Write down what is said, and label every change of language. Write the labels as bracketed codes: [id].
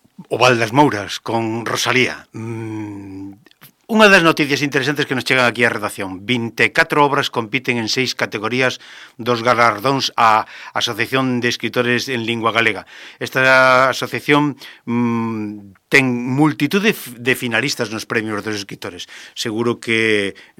[es] Val das Mouras con Rosalía. Una de las noticias interesantes que nos llegan aquí a redacción. [gl] 24 obras compiten en 6 categorías, 2 galardóns a Asociación de Escritores en Lingua Galega. Esta asociación ten multitud de finalistas nos premios dos escritores. Seguro que